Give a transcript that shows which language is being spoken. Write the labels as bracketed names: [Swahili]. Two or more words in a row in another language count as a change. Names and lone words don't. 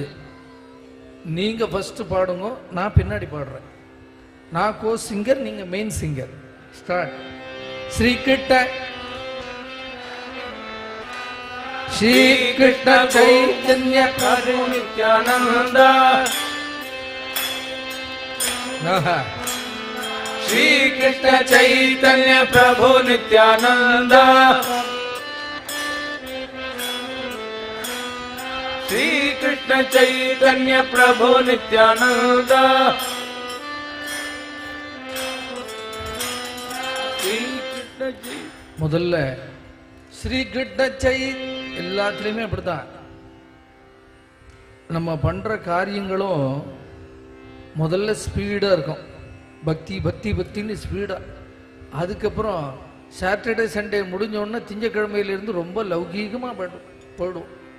[Tamil] நீங்க ஃபர்ஸ்ட் பாடுங்க, நான் பின்னாடி பாடுறேன். நான் [English] co singer, [Tamil] நீங்க [English] main singer. [Tamil] ஸ்டார்ட். ஸ்ரீ கிருஷ்ண சைத்தன்ய பிரபு நித்யானந்த श्री कृष्ण चैतन्य प्रभु नित्यानंद श्री कृष्ण चैतन्य प्रभु नित्यानंद श्री कृष्ण முதல்ல ஸ்ரீ கிருஷ்ண எல்லாத்துலேயுமே அப்படித்தான். நம்ம பண்ற காரியங்களும் முதல்ல ஸ்பீடா இருக்கும். பக்தி பக்தி பக்தின்னு ஸ்பீடா. அதுக்கப்புறம் [English] Saturday Sunday [Tamil] முடிஞ்சோடனே திங்கக்கிழமையிலிருந்து ரொம்ப லௌகீகமா போயிடும்.